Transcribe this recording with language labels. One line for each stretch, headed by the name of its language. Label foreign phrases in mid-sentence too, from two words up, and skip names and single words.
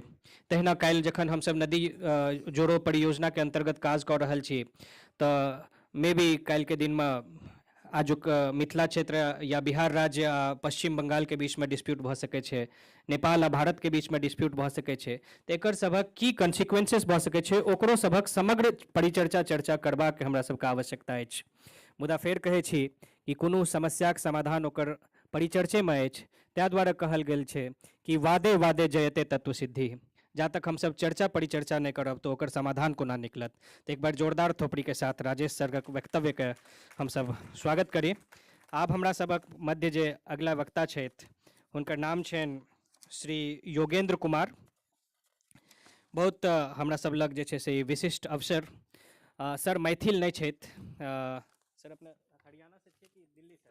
Maithili: तहिना काल्हि जखन हमसब नदी जोड़ो परियोजनाके अंतर्गत काज कऽ रहल छी तऽ
English: may be
Maithili: काल्हिके दिनमे आजुक मिथिला क्षेत्र या बिहार राज्य आ पश्चिम बंगालके बीचमे डिस्प्यूट भऽ सकै छै, नेपाल आ भारतके बीचमे डिस्प्यूट भऽ सकै छै। तऽ एकर सभक की कॉन्सिक्वेंसेस भऽ सकै छै, ओकरो सभक समग्र परिचर्चा चर्चा करबाक हमरा सबके आवश्यकता अछि। मुदा फेर कहै छी कि कोनो समस्याक समाधान ओकर परिचर्चेमे अछि, ताहि दुआरे कहल गेल छै कि
Sanskrit: वादे वादे जयते तत्व सिद्धि।
Maithili: जा तक हमसब चर्चा परिचर्चा नहीं करब तो ओकर समाधान कोना निकलत। तो एक बार जोरदार थोपड़ी के साथ राजेश सरक वक्तव्य के हम सब स्वागत करी। आब हमरा सबक मध्य जे अगला वक्ता छथि हुनकर नाम छनि श्री योगेंद्र कुमार। बहुत हमरा सब लग जे छै से ई विशिष्ट अवसर, सर मैथिल नहीं छथि, सर अपने हरियाणा से छियै कि दिल्ली से?